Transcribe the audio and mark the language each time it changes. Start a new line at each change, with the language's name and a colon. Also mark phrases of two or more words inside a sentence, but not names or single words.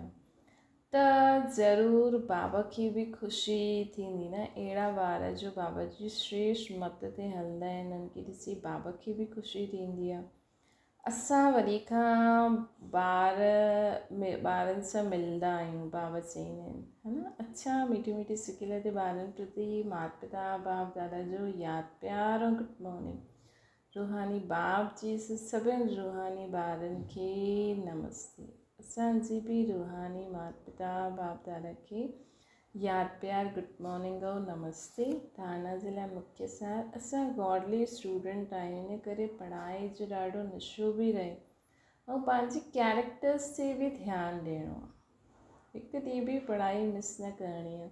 Sindhi: त ज़रूरु बाबा खे बि ख़ुशी थींदी न। अहिड़ा ॿार जो बाबा जी श्रेष्ठ मत ते हलंदा आहिनि, उन्हनि खे ॾिसी बाबा खे बि ख़ुशी थींदी आहे। असां वरी खां ॿारनि सां मिलंदा आहियूं, बाबा चईंदा आहिनि,
Hindi: है न।
Sindhi: अच्छा मीठी मीठी सिकिल ते ॿारनि प्रति माता पिता बाप दादा जो यादि प्यार ऐं
English: good morning.
Sindhi: रूहानी बाप जी सभिनि रूहानी ॿारनि खे नमस्ते। असांजी बि रूहानी माता पिता बाप दादा खे यादि प्यार
English: good morning
Sindhi: ऐं नमस्ते। थाना जे लाइ मुख्य सार, असां
English: godly student
Sindhi: आहियूं, इन करे पढ़ाई जो ॾाढो नशो बि रहे ऐं पंहिंजे कैरेक्टर्स ते बि ध्यानु ॾियणो आहे। हिकु ॾींहुं बि पढ़ाई मिस न करणी आहे।